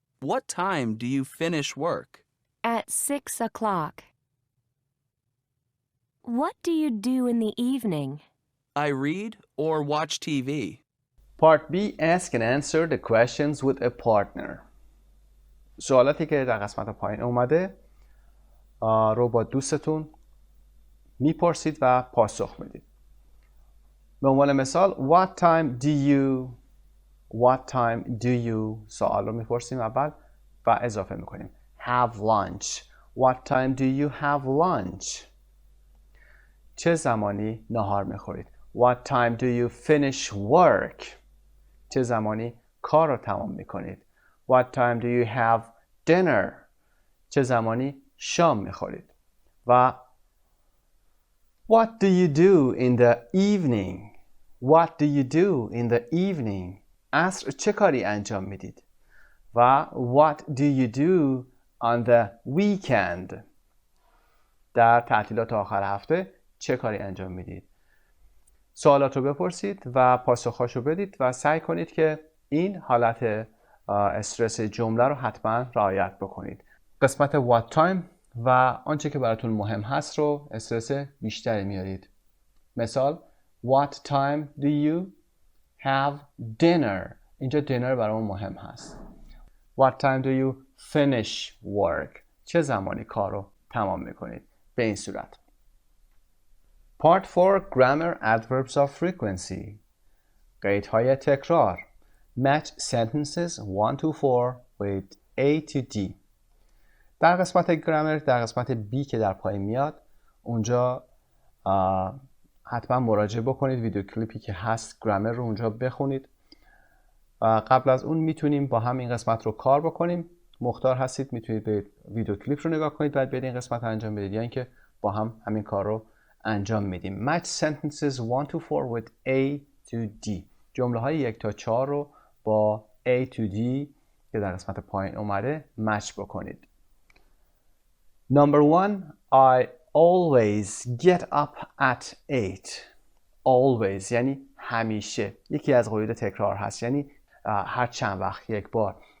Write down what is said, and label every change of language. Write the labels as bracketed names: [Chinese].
[English] What time do you finish work? At 6 o'clock. What do you do in the evening? I read or watch TV. Part B. Ask and answer the questions with a partner. [Persian] سوالاتی که در قسمت پایین اومده رو با دوستتون میپرسید و پاسخ میدید. به عنوان مثال [English] What time do you [Persian] سوال رو میپرسیم اول و اضافه میکنیم. [English] Have lunch. What time do you have lunch? [Persian] چه زمانی نهار میخورید؟ [English] What time do you finish work? [Persian] چه زمانی کار رو تمام میکنید؟ [English] What time do you have dinner? [Persian] چه زمانی شام میخورید؟ [English] و What do you do in the evening? What do you do in the evening? [Persian] عصر چه کاری انجام میدید؟ [English] و What do you do on the weekend? [Persian] در تعطیلات آخر هفته چه کاری انجام میدید؟ سوالات رو بپرسید و پاسخهاشو بدید و سعی کنید که این حالت استرس جمله رو حتما رعایت بکنید. قسمت [English] what time [Persian] و آنچه که براتون مهم هست رو استرس بیشتری میارید. [English] مثال What time do you have dinner? [Persian] اینجا dinner برامون مهم هست. [English] What time do you finish work? [Persian] چه زمانی کار رو تمام میکنید؟ به این صورت. [English] Part 4 Grammar Adverbs of Frequency. [Persian] قیدهای تکرار. [English] Match sentences 1 to 4 with A to D. [Persian] در قسمت گرامر، در قسمت B که در پایین میاد، اونجا حتما مراجعه بکنید. ویدیو کلیپی که هست گرامر رو اونجا بخونید. قبل از اون میتونیم با هم این قسمت رو کار بکنیم. مختار هستید میتونید به ویدیو کلیپ رو نگاه کنید بعد برید این قسمت رو انجام بدید یا اینکه با هم همین کار رو انجام میدیم. [English] Match sentences 1 to 4 with A to D. [Persian] جمله های 1 تا 4 رو با A to D که در قسمت پایین اومده مچ بکنید. [English] Number 1. I always get up at 8. [Persian] Always یعنی همیشه. یکی از قیود تکرار هست، یعنی هر چند وقت یک بار.